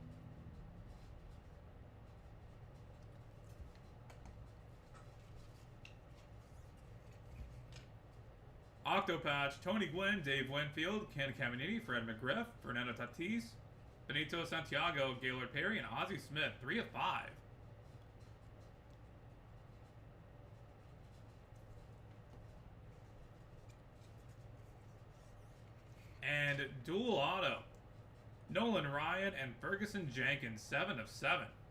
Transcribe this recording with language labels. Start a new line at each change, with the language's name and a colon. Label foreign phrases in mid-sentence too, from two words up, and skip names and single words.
English: Octo patch, Tony Gwynn, Dave Winfield, Ken Caminiti, Fred McGriff, Fernando Tatis, Benito Santiago, Gaylord Perry, and Ozzie Smith, 3 of 5. And dual auto, Nolan Ryan and Ferguson Jenkins, 7 of 7.